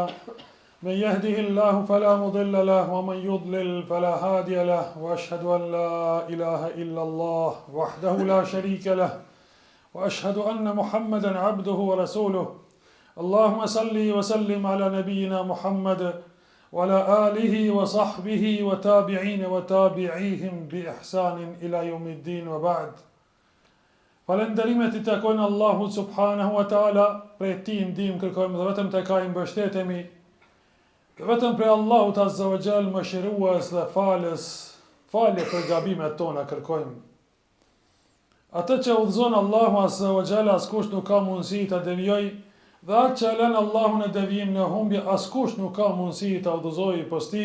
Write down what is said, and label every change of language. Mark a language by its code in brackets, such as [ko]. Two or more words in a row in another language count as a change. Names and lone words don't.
[ar] من يهده الله فلا مضل له ومن يضلل فلا هادي له وأشهد أن لا إله إلا الله وحده لا شريك له وأشهد أن محمدا عبده ورسوله اللهم صل وسلم على نبينا محمد وعلى آله وصحبه وتابعين وتابعيهم بإحسان إلى يوم الدين وبعد. [sq] Falenderimet I takojnë Allahut [ar] سبحانه وتعالى, [sq] prej Tij ndihmë kërkojmë dhe vetëm tek Ai mbështetemi. Vetëm prej Allahut [ar] عز وجل [sq] mëshirues dhe falje për gabimet tona kërkojmë. Atë që udhëzon Allahu [ar] عز وجل [sq] askush nuk ka mundësi ta devijojë, dhe atë që lën Allahun e devijim në humbje askush nuk ka mundësi ta udhëzojë posti.